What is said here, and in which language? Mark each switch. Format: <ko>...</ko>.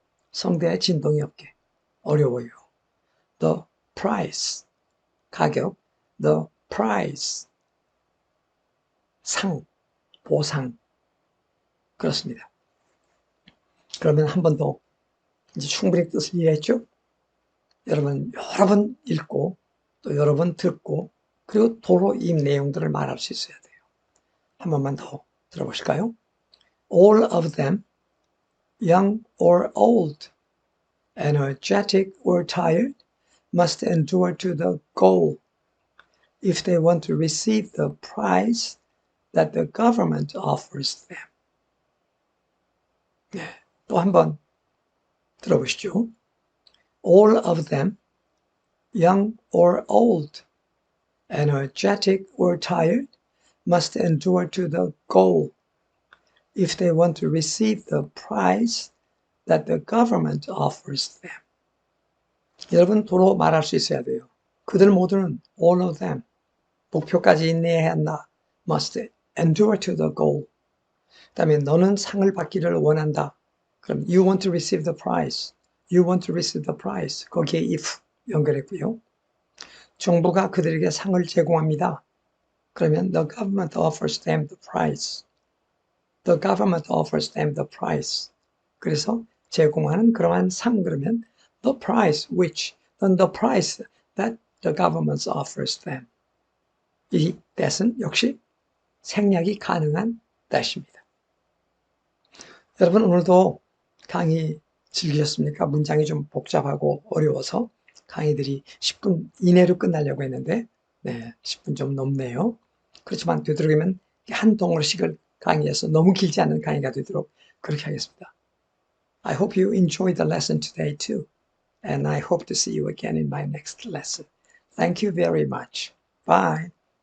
<ko>성대에 진동이 없게 어려워요. The price 가격 the price 상 보상 그렇습니다. 그러면 한 번 더 이제 충분히 뜻을 이해했죠? 여러분 여러 번 읽고 또 여러 번 듣고 그리고 도로 이 내용들을 말할 수 있어야 돼요. 한 번만 더 들어보실까요?</ko> <en>All of them, young or old, energetic or tired, must endure to the goal if they want to receive the prize that the government offers them.</en> <ko>네, 또 한 번 들어보시죠.</ko> <en>All of them, young or old, energetic or tired, must endure to the goal if they want to receive the prize that the government offers them.</en> <ko>여러분 도로 말할 수 있어야 돼요. 그들 모두는</ko> <en>all of them</en> <ko>목표까지 인내해야 한다.</ko> <en>must endure to the goal.</en> <ko>그다음에 너는 상을 받기를 원한다. 그럼</ko> <en>you want to receive the prize. You want to receive the prize.</en> <ko>거기에 if 연결했고요. 정부가 그들에게 상을 제공합니다. 그러면</ko> <en>the government offers them the prize. The government offers them the prize.</en> <ko>그래서 제공하는 그러한 상 그러면</ko> <en>the prize which, the prize that the government offers them.</en> <ko>이 that은 역시 생략이 가능한 that입니다. 여러분 오늘도 강의 즐기셨습니까? 문장이 좀 복잡하고 어려워서 강의들이 10분 이내로 끝나려고 했는데 10분 좀 넘네요. 그렇지만 되도록이면 한 동으로씩을 강의해서 너무 길지 않은 강의가 되도록 그렇게 하겠습니다.</ko> <en>I hope you enjoyed the lesson today too. And I hope to see you again in my next lesson. Thank you very much. Bye.</en>